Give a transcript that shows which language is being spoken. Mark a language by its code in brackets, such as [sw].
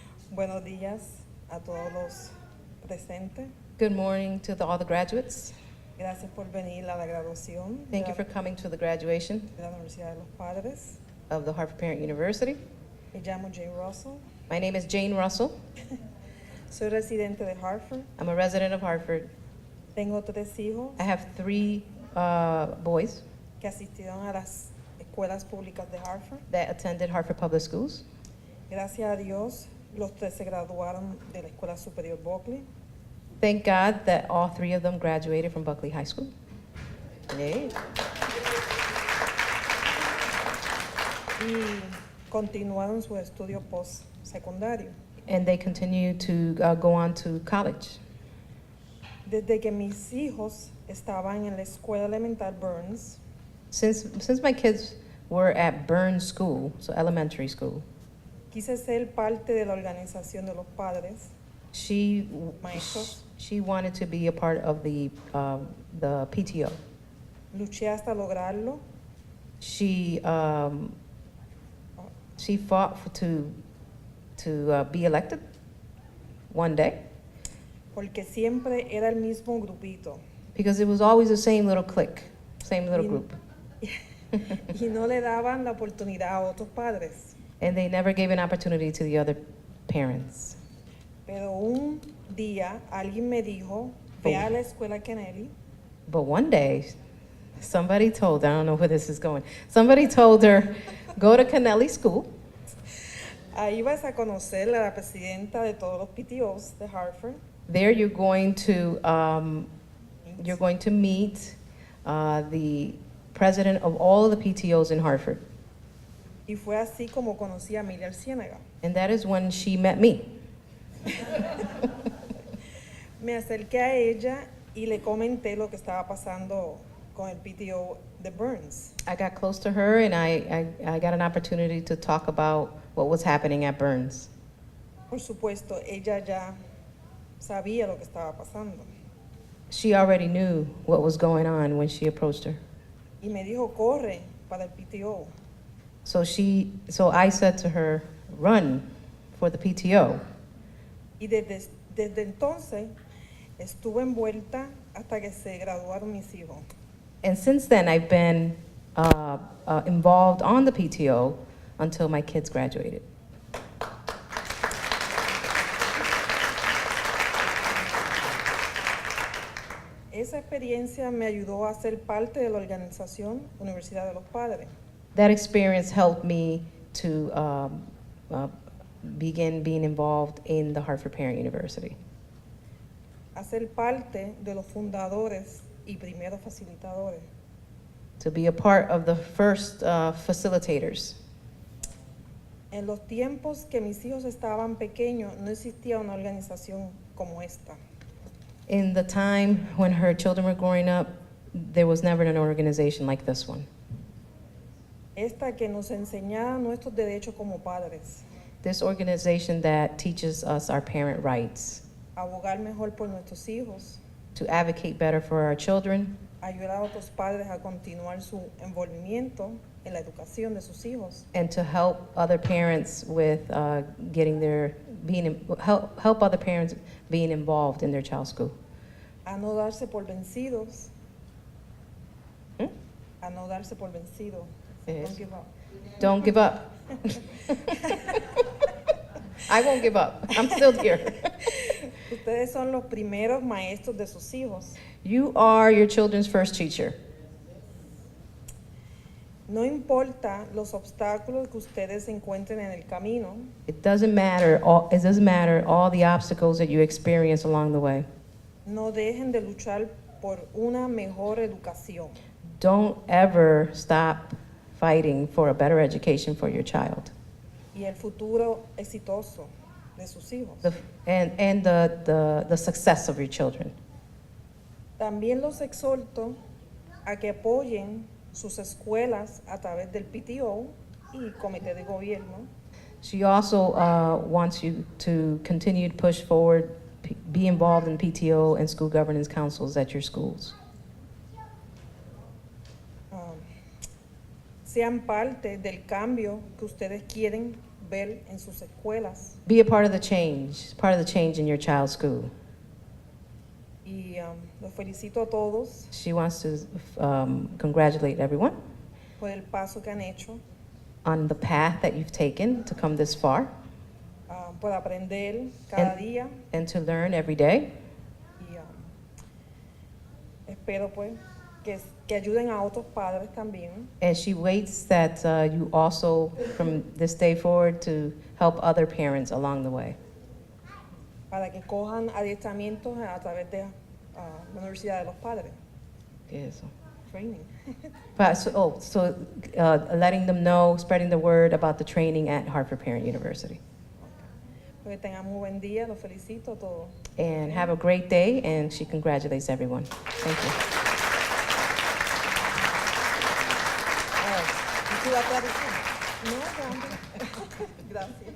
[es] Buenos días a todos los presentes. [en] Good morning to all the graduates. [es] Gracias por venir a la graduación [en] Thank you for coming to the graduation [es] de la Universidad de los Padres. [en] of the Hartford Parent University. [es] Me llamo Jane Russell. [en] My name is Jane Russell. [es] Soy residente de Hartford. [en] I'm a resident of Hartford. [es] Tengo 3 hijos [en] I have 3 boys [es] que asistieron a las escuelas públicas de Hartford. [en] that attended Hartford Public Schools. [es] Gracias a Dios, los 3 se graduaron de la Escuela Superior Buckley. [en] Thank God that all 3 of them graduated from Buckley High School. Yay. [es] Y continuaron su estudio postsecundario. [en] And they continue to go on to college. [es] Desde que mis hijos estaban en la escuela elemental Burns, [en] Since my kids were at Burns School, so elementary school, [es] quise ser parte de la organización de los padres, [en] she [es] maestros. [en] she wanted to be a part of the PTO. [es] Luché hasta lograrlo. [en] She fought to be elected one day [es] Porque siempre era el mismo grupito. [en] because it was always the same little clique, same little Y- group, [es] Y no le daban la oportunidad a otros padres. [en] and they never gave an opportunity to the other parents. [es] Pero un día alguien me dijo, ve a la escuela Kennedy, [en] But one day, somebody told her, I don't know where this is going, somebody told her, go to Kennelly School. [es] ahí vas a conocer a la presidenta de todos los PTOs de Hartford. [en] There you're going to meet the president of all of the PTOs in Hartford. [es] Y fue así como conocí a Emilia Ciénaga. [en] And that is when she met me. [es] Me acerqué a ella y le comenté lo que estaba pasando con el PTO de Burns. [en] I got close to her and I got an opportunity to talk about what was happening at Burns. [es] Por supuesto, ella ya sabía lo que estaba pasando. [en] She already knew what was going on when she approached her. [es] Y me dijo, corre para el PTO. [en] So I said to her, run for the PTO. [es] Y desde entonces estuve envuelta hasta que se graduaron mis hijos. [en] And since then, I've been involved on the PTO until my kids graduated. [es] Esa experiencia me ayudó a ser parte de la organización Universidad de los Padres. [en] That experience helped me to begin being involved in the Hartford Parent University, [es] A ser parte de los fundadores y primeros facilitadores. [en] to be a part of the first facilitators. [es] En los tiempos que mis hijos estaban pequeños, no existía una organización como esta. [en] In the time when her children were growing up, there was never an organization like this one. [es] Esta que nos enseñaba nuestros derechos como padres, [en] This organization that teaches us our parent rights, [es] abogar mejor por nuestros hijos, [en] to advocate better for our children, [es] ayudar a otros padres a continuar su envolvimiento en la educación de sus hijos, [en] and to help other parents with help other parents being involved in their child's school. [es] a no darse por vencidos, Hmm? a no darse por vencidos. [en] Yes. Don't give up. Don't give up. I won't give up. I'm still here. [es] Ustedes son los primeros maestros de sus hijos. [en] You are your children's first teacher. [es] No importa los obstáculos que ustedes encuentren en el camino, [en] It doesn't matter all the obstacles that you experience along the way. [es] no dejen de luchar por una mejor educación. [en] Don't ever stop fighting for a better education for your child. [es] Y el futuro exitoso de sus hijos. [en] And the success of your children. [es] También los exhorto a que apoyen sus escuelas a través del PTO y comité de gobierno, [en] She also wants you to continue to push forward, be involved in PTO and school governance councils at your schools. [es] sean parte del cambio que ustedes quieren ver en sus escuelas. [en] Be a part of the change in your child's school. [es] Y los felicito a todos [en] She wants to congratulate everyone [es] por el paso que han hecho, [en] on the path that you've taken to come this far [es] por aprender cada día [en] and to learn every day. [es] y espero pues que ayuden a otros padres también [en] And she waits that you also, from this day forward, to help other parents along the way. [es] para que cojan adiestramientos a través de la Universidad de los Padres. [en] Yes. Training. Letting them know, spreading the word about the training at Hartford Parent University. [es] Que tengan muy buen día, los felicito a todos. [en] And have a great day, and she congratulates everyone. Thank you. [es] ¿Sí va a traducir? No, grande. Gracias.